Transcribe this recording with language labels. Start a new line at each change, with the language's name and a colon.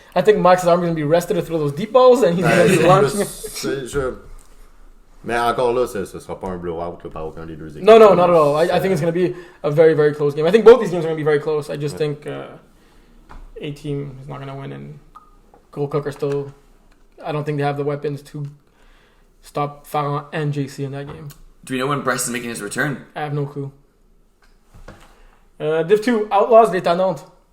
English: I think Max's arm is going to be rested to throw those deep balls, and he's going to be launching it.
French: Mais encore là, ce sera pas un blowout là, par aucun des deux équipes.
English: No, not at all. I think it's going to be a very, very close game. I think both these games are going to be very close. I just think A-team is not going to win, and Gold Cook are still... I don't think they have the weapons to stop Farron and JC in that game. Do we know when Brest is making his return? I have no clue. Div 2, Outlaws, les Nantes.